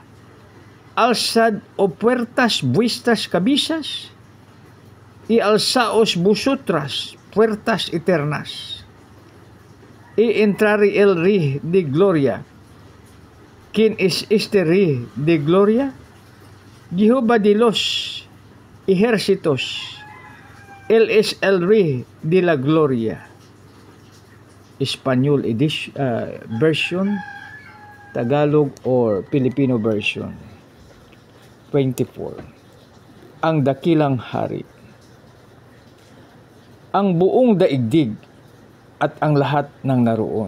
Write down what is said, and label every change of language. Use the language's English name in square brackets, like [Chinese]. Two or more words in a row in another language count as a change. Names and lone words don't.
[Spanish] Alzad, oh puertas, vuestras cabezas, y alzaos vosotras, puertas eternas, y entrará el Rey de gloria. ¿Quién es este Rey de gloria? Jehová de los ejércitos. Él es el Rey de la gloria. [English] Espanyol edition, version, Tagalog or Filipino version. [Filipino] 24. Ang dakilang hari. Ang buong daigdig at ang lahat ng naroon.